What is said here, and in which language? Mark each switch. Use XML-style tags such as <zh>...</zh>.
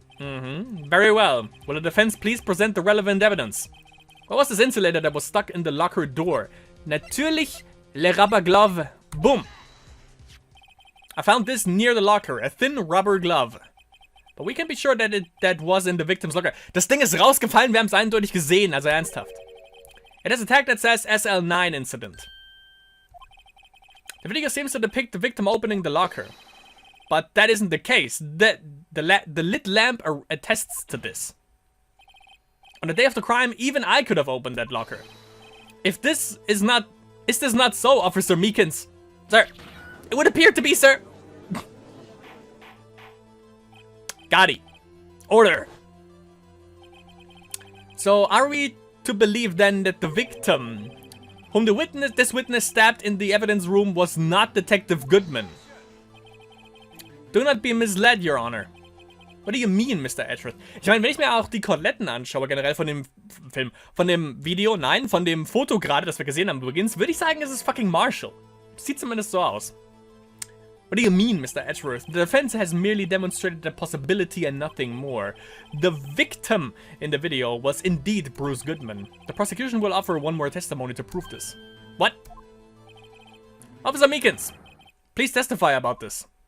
<en>Very well. Will the defense please present the relevant evidence? What was this insulator that was stuck in the locker door?</en> <de>Natürlich,</de> <en>le rubber glove. Boom. I found this near the locker, a thin rubber glove. But we can be sure that was in the victim's locker.</en> <de>Das Ding ist rausgefallen, wir haben es eindeutig gesehen, also ernsthaft.</de> <en>It has a tag that says SL9 incident. The video seems to depict the victim opening the locker. But that isn't the case. The lit lamp attests to this. On the day of the crime, even I could have opened that locker. Is this not so, Officer Meekins? Sir, it would appear to be, sir. Gotti. Order. So, are we to believe then that the victim, whom this witness stabbed in the evidence room, was not Detective Goodman? Do not be misled, Your Honor. What do you mean, Mr. Edgeworth?</en> <de>Ich meine, wenn ich mir auch die Koteletten anschaue, generell von dem Film, von dem Video, nein, von dem Foto gerade, das wir gesehen haben, beginnt, würde ich sagen, es ist fucking Marshall. Sieht zumindest so aus.</de> <en>What do you mean, Mr. Edgeworth? The defense has merely demonstrated the possibility and nothing more. The victim in the video was indeed Bruce Goodman. The prosecution will offer one more testimony to prove this. What? Officer Meekins, please testify about this.</en>